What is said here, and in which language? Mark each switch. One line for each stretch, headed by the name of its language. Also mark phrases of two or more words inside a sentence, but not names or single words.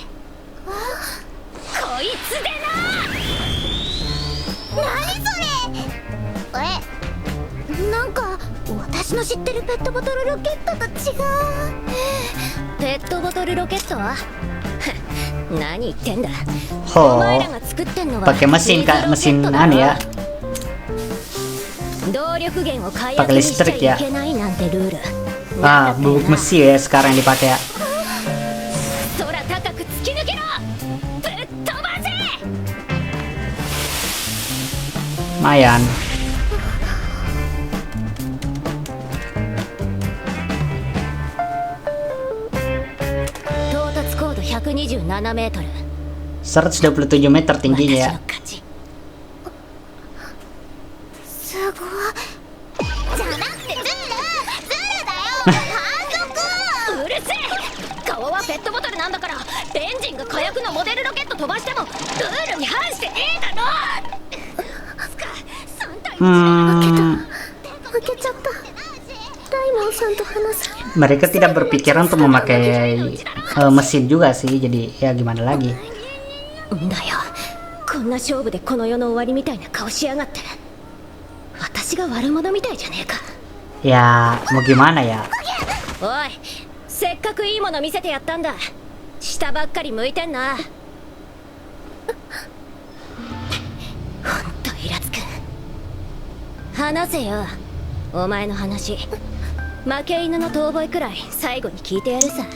Japanese: こいつでな。何それ。なんか私の知ってるペットボトルロケットと違う。ペットボトルロケットは何言ってんだ。お前らが作ってんのは
Indonesian: pakai mesin anu ya.
Japanese: 動力源を解約にしちゃいけないなんてルール。
Indonesian: Ah, bubuk mesi ya sekarang yang dipakai ya.
Japanese: 空高く突き抜けろ。ぶっ飛ばせ。
Indonesian: Lumayan.
Japanese: 高度127メートル。
Indonesian: 127 meter tingginya ya.
Japanese: すごい。じゃなくてズルだよ。反則。うるせえ。顔はペットボトルなんだから、エンジンが火薬のモデルロケット飛ばしてもルールに反してねえだろ。3対1。負けちゃった。ライモンさんと話す。
Indonesian: Mereka tidak berpikiran untuk memakai mesin juga sih, jadi ya gimana lagi.
Japanese: んだよ。こんな勝負でこの世の終わりみたいな顔しやがって。私が悪者みたいじゃねえか。
Indonesian: Ya mau gimana ya.
Japanese: おい、せっかくいいもの見せてやったんだ。下ばっかり向いてんな。ほんとイラつく。話せよ、お前の話。負け犬の遠吠えくらい最後に聞いてやるさ。